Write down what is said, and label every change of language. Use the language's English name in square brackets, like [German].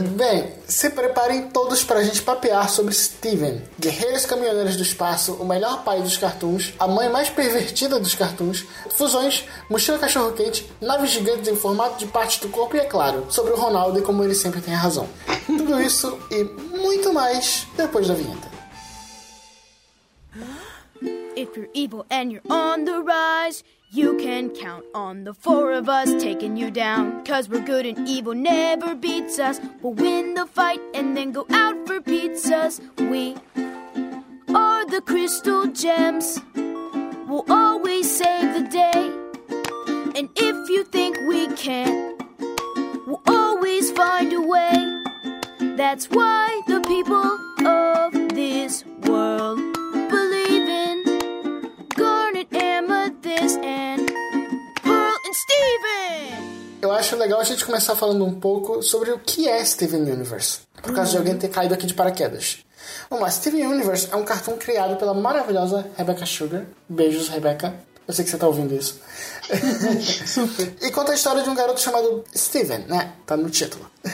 [Portuguese] Bem, se preparem todos pra gente papear sobre Steven, guerreiros caminhoneiros do espaço, o melhor pai dos cartoons, a mãe mais pervertida dos cartoons, fusões, mochila cachorro quente, naves gigantes em formato de parte do corpo e, é claro, sobre o Ronaldo e como ele sempre tem a razão. Tudo isso e muito mais depois da vinheta. [English] If you're evil and you're on the rise, you can count on the four of us taking you down. Cause we're good and evil never beats us. We'll win the fight and then go out for pizzas. We are the crystal gems. We'll always save the day. And if you think we can't, we'll always find a way. That's why the people of this world believe in Garnet, Amethyst and Pearl and Steven! [Portuguese] Eu acho legal a gente começar falando um pouco sobre o que é Steven Universe, por causa de alguém ter caído aqui de paraquedas. Vamos lá, Steven Universe é um cartoon criado pela maravilhosa Rebecca Sugar. Beijos, Rebecca. Eu sei que você tá ouvindo isso. Super. E conta a história de um garoto chamado Steven, né? Tá no título.